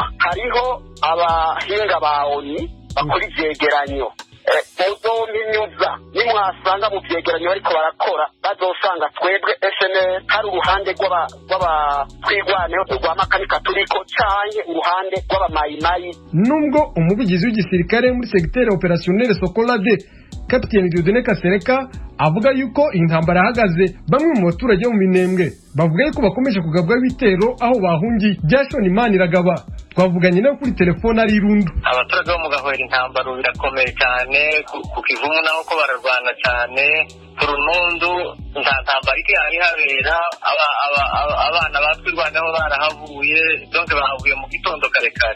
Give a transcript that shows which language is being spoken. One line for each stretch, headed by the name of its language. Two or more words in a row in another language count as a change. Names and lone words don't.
Rundi: Hariho abahinga ba ONU bakora ivyegeranyo, muzominyuza nimwasanga mu vyegeranyo bariko barakora, bazosanga twebwe SNL hari uruhande rw'abatwigwaneho rwa Makanika turiko canke uruhande rw'abamayimayi.
Kinyarwanda: Nubwo umuvugizi w'igisirikare muri
French: secteur opérationnel
Kinyarwanda: Sokolade Kapiteni Dieudonné Kasereka avuga yuko intambara yahagaze, bamwe mu baturage bo mu Minembwe bavuga yuko bakomeje kugabwa ibitero aho bahungiye. Jason Imaniragaba twavuganye nawe kuri telefone ari Rundu. Abaturage bo mu Gahwera intambara birakomeye cyane, ku Kivumu naho ko bararwana cyane, ku Runundu nta ntambara ikihari habera, abana batwirwanaho barahavuye, donc bahavuye mu gitondo kare kare.